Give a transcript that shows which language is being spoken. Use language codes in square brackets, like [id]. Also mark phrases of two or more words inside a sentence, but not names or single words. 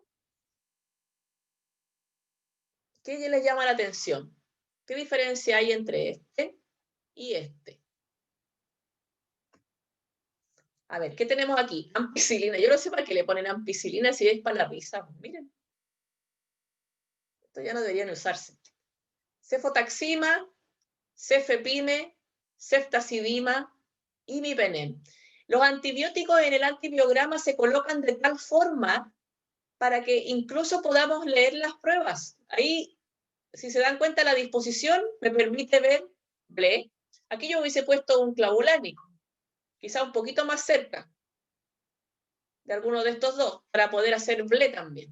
[es] ¿Qué les llama la atención? ¿Qué diferencia hay entre este y este? A ver, ¿qué tenemos aquí? Ampicilina. Yo no sé para qué le ponen ampicilina si es para la risa. Miren. Esto ya no deberían usarse. Cefotaxima, cefepime, ceftazidima, imipenem. Los antibióticos en el antibiograma se colocan de tal forma para que incluso podamos leer las pruebas. Ahí, si se dan cuenta, la disposición me permite ver ble. Aquí yo hubiese puesto un clavulánico, quizá un poquito más cerca de alguno de estos dos, para poder hacer ble también.